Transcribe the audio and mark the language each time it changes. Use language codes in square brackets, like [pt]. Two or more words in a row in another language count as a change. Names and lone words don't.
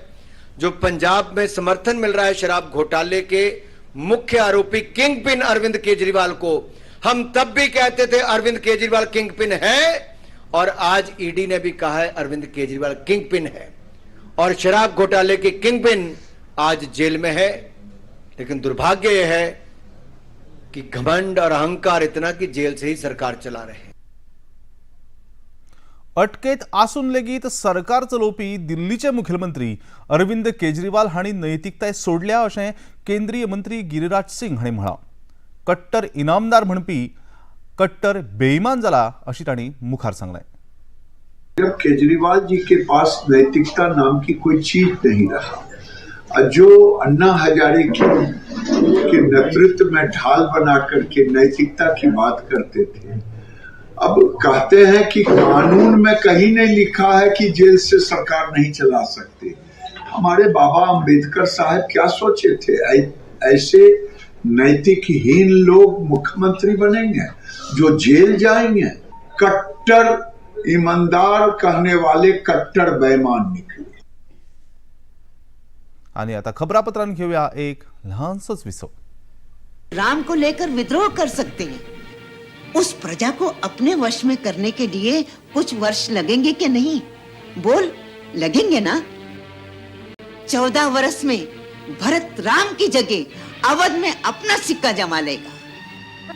[hi] जो पंजाब में समर्थन मिल रहा है शराब घोटाले के मुख्य आरोपी किंग पिन अरविंद केजरीवाल को, हम तब भी कहते थे अरविंद केजरीवाल किंग पिन है और आज ईडी ने भी कहा है अरविंद केजरीवाल किंग पिन है और शराब घोटाले के किंग पिन आज जेल में है। लेकिन दुर्भाग्य यह है कि घमंड और अहंकार इतना कि जेल से ही सरकार चला रहे हैं। [kok] अटकेत आसून लेगीत सरकार चलोवपी दिल्लीचे मुखेलमंत्री अरविंद केजरीवाल हांणी नैतिकताय सोडल्या अशें केंद्रीय मंत्री गिरिराज सिंग हांणी म्हळां। कट्टर इनामदार म्हणपी कट्टर बेईमान जाला अशी तांणी मुखार सांगलें। [hi] जब केजरीवाल जी के पास नैतिकता नाम की कोई चीज नहीं रहा, जो अन्ना हजारे के नेतृत्व में ढाल बना करके नैतिकता की बात करते थे, अब कहते हैं कि कानून में कहीं नहीं लिखा है कि जेल से सरकार नहीं चला सकते। हमारे बाबा अंबेडकर साहब क्या सोचे थे? ऐसे नैतिकहीन लोग मुख्यमंत्री बनेंगे जो जेल जाएंगे? कट्टर ईमानदार कहने वाले कट्टर बेईमान निकले। [kok] आणि आता खबरापत्रान घेऊया एक लहानसंच विसव। [hi] राम को लेकर विद्रोह कर सकते हैं, उस प्रजा को अपने वश में करने के लिए कुछ वर्ष लगेंगे कि नहीं? बोल, लगेंगे ना? 14 वर्ष में भरत राम की जगह अवध में अपना सिक्का जमा लेगा।